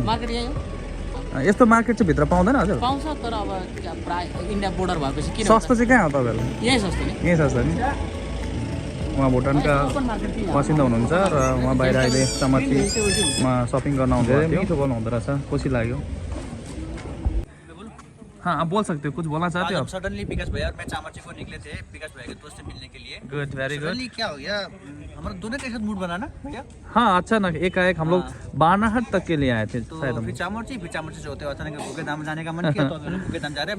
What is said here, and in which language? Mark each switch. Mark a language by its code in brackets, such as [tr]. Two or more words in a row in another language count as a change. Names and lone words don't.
[ne] मार्केट यहीँ हो। यस्तो मार्केट चाहिँ भित्र पाउँदैन हजुर? पाउँछ, तर अब प्राय इन्डिया बोर्डर भएपछि किन सस्तो चाहिँ कहाँ हो तपाईँहरू? यहीँ सस्तो नि। यहीँ सस्तो नि। उहाँ भुटानका बासिन्दा हुनुहुन्छ र उहाँ बाहिर अहिले चमचीमा सपिङ गर्न आउनुभएको थियो। मिठो बोल्नु हुँदो रहेछ, खुसी लाग्यो। [hi] हाँ, आप बोल सकते हो, कुछ बोलना चाहते हो आप? सडनली विकास भैया और मैं चामरची को निकले थे विकास भैया के दोस्त से मिलने के लिए। [en] good, very good. [hi] क्या हो गया, हमारा दोनों के साथ मूड बना ना भैया? हाँ, अच्छा ना, एकाएक हम लोग बानाहट तक के लिए आए थे शायद हम। फिर चामरची से होते हुए अचानक गुगेदाम जाने का मन किया, तो गुगेदाम जा रहे हैं।